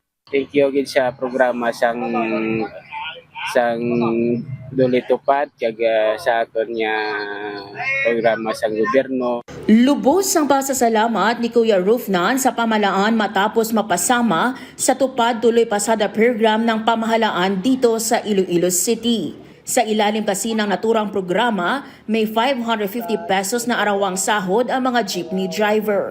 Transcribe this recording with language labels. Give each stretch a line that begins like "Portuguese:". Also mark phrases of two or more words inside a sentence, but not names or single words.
English: thank you
Hiligaynon: gid sa programa sang duli tupad kag sa aton nga programa sa gobyerno.
Filipino: Lubos ang pasasalamat ni Kuya Rufnan sa pamahalaan matapos mapasama sa tupad tuloy pasada program ng pamahalaan dito sa Iloilo City. Sa ilalim kasi ng naturang programa, may 550 pesos na arawang sahod ang mga jeepney driver.